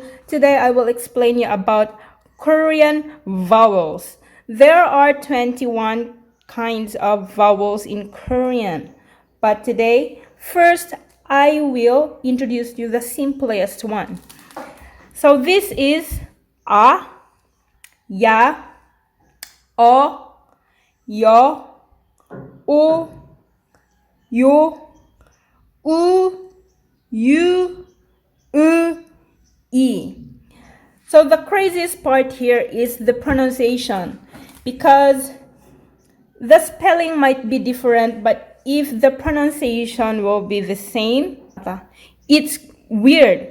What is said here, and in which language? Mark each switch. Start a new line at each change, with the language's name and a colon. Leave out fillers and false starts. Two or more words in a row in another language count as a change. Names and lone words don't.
English: Today I will explain you about Korean vowels. There are 21 kinds of vowels in Korean. But today, first I will introduce you the simplest one. So this is
Korean: 아, 야, 어, 여, 오, 요, 우, 유, 으.
English: So the craziest part here is the pronunciation, because the spelling might be different, but if the pronunciation will be the same, it's weird.